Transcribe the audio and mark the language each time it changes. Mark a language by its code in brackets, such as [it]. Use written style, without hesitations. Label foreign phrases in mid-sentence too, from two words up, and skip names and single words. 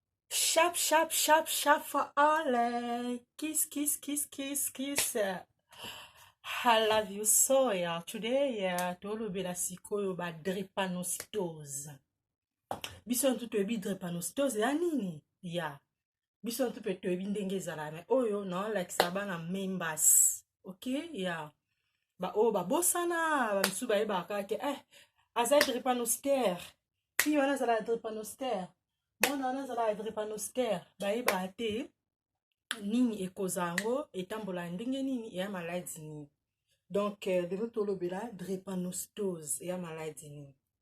[en] Sharp, sharp, sharp, sharp for all. Kiss, kiss, kiss, kiss, kiss. I love you so, yeah. Today, yeah, [ln] tolo bela sikoyo ba drepanocytose. Biso ntu toyebi drepanocytose ya nini? Yeah. Biso ntu pe toyebi ndenge ezala me oyo na olakisa bana members. [en] Okay? Yeah. [ln] Ba o ba bosana, ba misu ba yebaka ke aza drepanocytaire. Fi wana zala drepanocytaire. Mwana wana zala drepanocytaire. Ba yeba te nini ekoza yango etambola ndenge nini ya maladie nini. Donc lelo tolobela drepanocytose ya maladie nini.